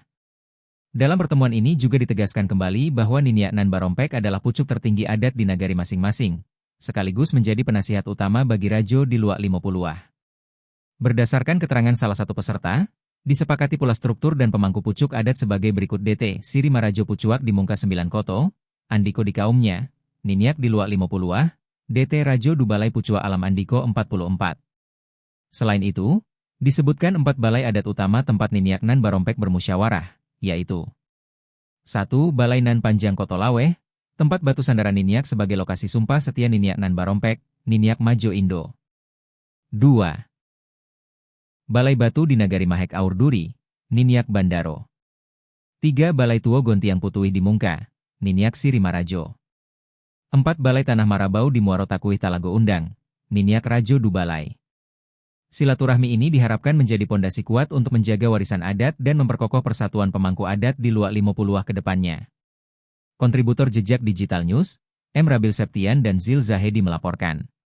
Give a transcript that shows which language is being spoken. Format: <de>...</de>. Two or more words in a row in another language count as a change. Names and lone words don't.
<id>Dalam pertemuan ini juga ditegaskan kembali bahwa Niniak Nan Barompek adalah pucuk tertinggi adat di nagari masing-masing, sekaligus menjadi penasihat utama bagi Rajo di Luak Limo Puluah. Berdasarkan keterangan salah satu peserta, disepakati pula struktur dan pemangku pucuk adat sebagai berikut. DT Siri Marajo Pucuak di Mungka 9 Koto, Andiko di kaumnya, Niniak di Luak Limo Puluah, DT Rajo Dubalai Pucuak Alam Andiko 44. Selain itu, disebutkan 4 balai adat utama tempat Niniak Nan Barompek bermusyawarah, yaitu 1. Balai Nan Panjang Koto Laweh, tempat batu sandaran Niniak sebagai lokasi sumpah setia Niniak Nan Barompek, Niniak Majo Indo. 2. Balai Batu di Nagari Mahek Aur Duri, Niniak Bandaro. 3. Balai Tuo Gontiang Putuih di Mungka, Niniak Siri Marajo. 4. Balai Tanah Marabau di Muaro Takuih Talago Undang, Niniak Rajo Dubalai. Silaturahmi ini diharapkan menjadi pondasi kuat untuk menjaga warisan adat dan memperkokoh persatuan pemangku adat di Luak Limo Puluah ke depannya. Kontributor Jejak Digital News, M. Rabil Septian dan Zil Zahedi melaporkan.</id>